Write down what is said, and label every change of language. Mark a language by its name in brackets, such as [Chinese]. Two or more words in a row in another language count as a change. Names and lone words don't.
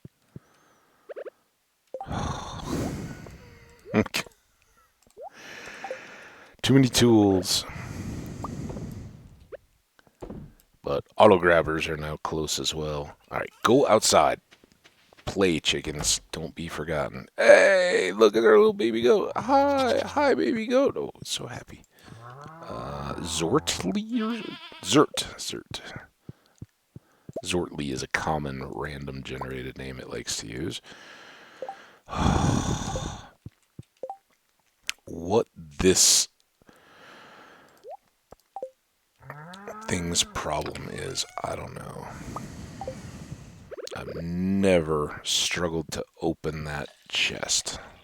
[English] Too many tools. But auto grabbers are now close as well. Alright, go outside. Play, chickens. Don't be forgotten. Hey, look at our little baby goat. Hi, baby goat. Oh, so happy. Zortly? Zert. Zortly is a common random generated name it likes to use. What this thing's problem is, I don't know. I've never struggled to open that chest.